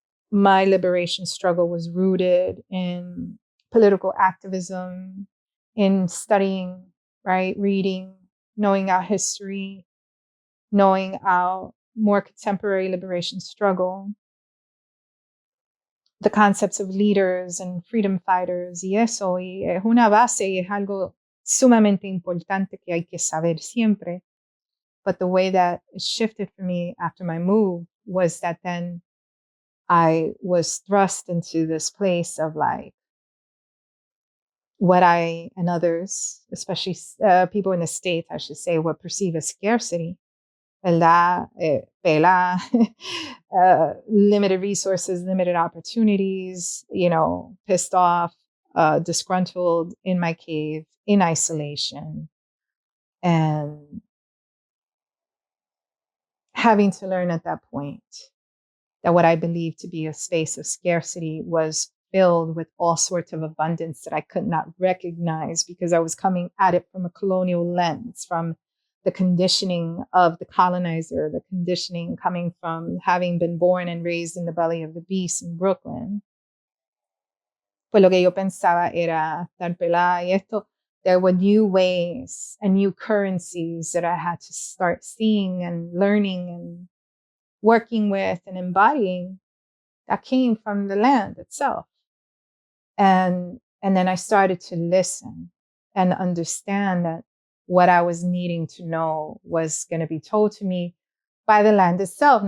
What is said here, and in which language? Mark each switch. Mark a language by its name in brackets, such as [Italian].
[English] my liberation struggle was rooted in political activism, in studying, right, reading, knowing our history, knowing our more contemporary liberation struggle, the concepts of leaders and freedom fighters, [Spanish] y eso, y es una base, y es algo sumamente importante que hay que saber siempre. [English] But the way that it shifted for me after my move was that then I was thrust into this place of like what I and others, especially people in the States, I should say, would perceive as scarcity. [Spanish] ¿Verdad? [English] Pela, limited resources, limited opportunities, pissed off, disgruntled in my cave, in isolation, and having to learn at that point that what I believed to be a space of scarcity was filled with all sorts of abundance that I could not recognize because I was coming at it from a colonial lens, from the conditioning of the colonizer, the conditioning coming from having been born and raised in the belly of the beast in Brooklyn. [Spanish] Pues lo que yo pensaba era tan pelada y esto. [English] There were new ways and new currencies that I had to start seeing and learning and working with and embodying that came from the land itself. And then I started to listen and understand that what I was needing to know was going to be told to me by the land itself.